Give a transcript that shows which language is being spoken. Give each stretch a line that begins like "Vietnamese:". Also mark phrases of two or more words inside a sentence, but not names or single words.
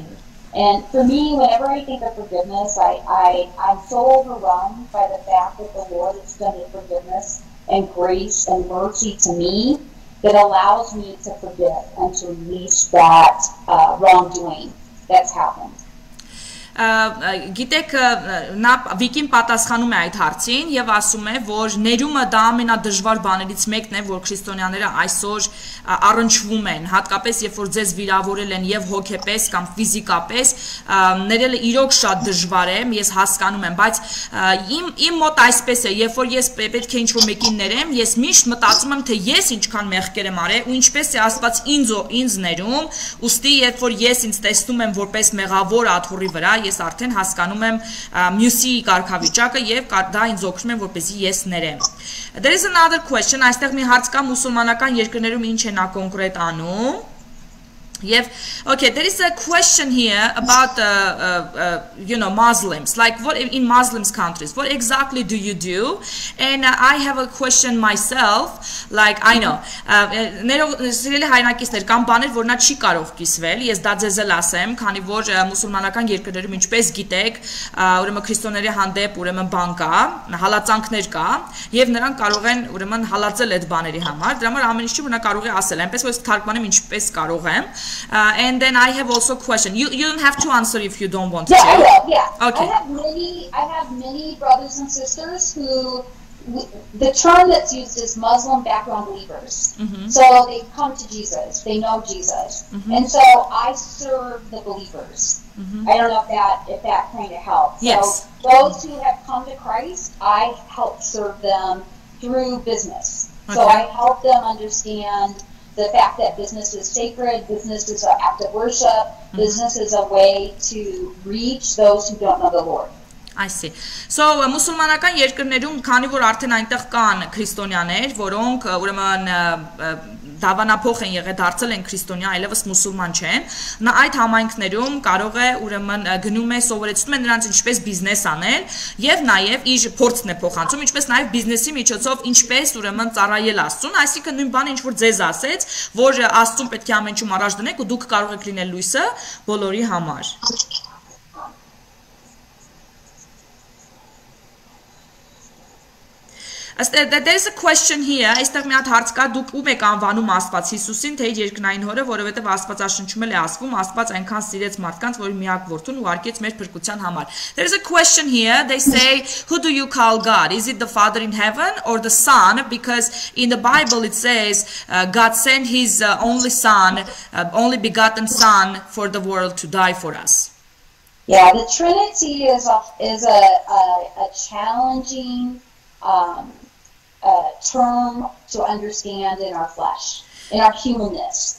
English: And for me, whenever I think of forgiveness, I'm so overwhelmed by the fact that the Lord extended forgiveness and grace and mercy to me that allows me to forgive and to release that wrongdoing that's happened.
Armenian: Գիտեք, նա Վիկին պատասխանում է այդ հարցին եւ ասում է, որ ներումը դա ամենադժվար բաներից մեկն է, որ քրիստոնյաները այսօր առնչվում են, հատկապես երբ որ ձեզ վիրավորել են եւ հոգեպես կամ ֆիզիկապես, ներելը իրոք շատ դժվար է, ես հասկանում եմ, բայց իմ մոտ այսպես է, երբ որ ես պետք է ինչ-որ մեկին ներեմ, ես միշտ մտածում եմ, թե ես ինչքան մեղքեր եմ արել ու ինչպես է Աստված ինձ ներում, ուստի երբ որ ես ինձ տեսնում եմ որպես մեղավոր աթոռի վրա, ես արդեն հասկանում եմ մյուսի կարգավիճակը եւ դա ինձ օգնում է որպեսզի ես ներեմ։
English: There is another question,
Armenian: այստեղ մի հարց կա մուսուլմանական երկրներում ինչ է նա կոնկրետ անում։
English: Okay, there is a question here about Muslims, like what in Muslims countries, what exactly do you do? And I have a question myself, like I know
Armenian: սիրելի հայրենակիցներ կամ բաներ որ նա չի կարող կիսվել, ես դա ձեզ էլ ասեմ, քանի որ մուսուլմանական երկրներում ինչպես գիտեք, ուրեմն քրիստոնների հանդեպ ուրեմն բան կա, հալածանքներ կա, եւ նրանք կարող են ուրեմն հալածել այդ բաների համար, դրա համար ամեն ինչի որ նա կարող է ասել, այնպես որ ես թարգմանեմ ինչպես կարող եմ։
English: And then I have also a question. You don't have to answer if you don't want to. Yeah, I will. Yeah. Okay. I have many brothers and sisters who the term that's used is Muslim background believers. So they come to Jesus, they know Jesus, and so I serve the believers. I don't know if that kind of helps. Yes. So those who have come to Christ, I help serve them through business. Okay. So I help them understand the fact that business is sacred, business is an act of worship, business is a way to reach those who don't know the Lord. I see.
Armenian: So մուսուլմանական երկրներում, քանի որ արդեն այնտեղ կան քրիստոնյաներ, որոնք ուրեմն դավանափոխ են եղել, դարձել են քրիստոնյա, այլևս մուսուլման չեն, նա այդ համայնքներում կարող է ուրեմն գնում է սովորեցնում է նրանց ինչպես բիզնես անել եւ նաեւ իր փորձն է փոխանցում, ինչպես նաեւ բիզնեսի միջոցով ինչպես ուրեմն ծառայել Աստծուն, այսինքն նույն բանը ինչ որ ձեզ ասեց, որ Աստծուն պետք է ամեն ինչում առաջ դնեք ու դուք կարող եք լինել լույսը բոլորի համար.
English: There is a question here,
Armenian: այստեղ մի հատ հարց կա, դուք ում եք անվանում Աստված Հիսուսին, թե իր երկնային հորը, որովհետև Աստվածաշնչում էլ է ասվում, Աստված այնքան սիրեց մարդկանց, որ միակ որդուն ուղարկեց մեր փրկության համար.
English: There is a question here, they say, who do you call God? Is it the Father in heaven or the Son? Because in the Bible it says God sent his only Son, only begotten Son for the world to die for us. Yeah, the Trinity is a challenging term to understand in our flesh, in our humanness.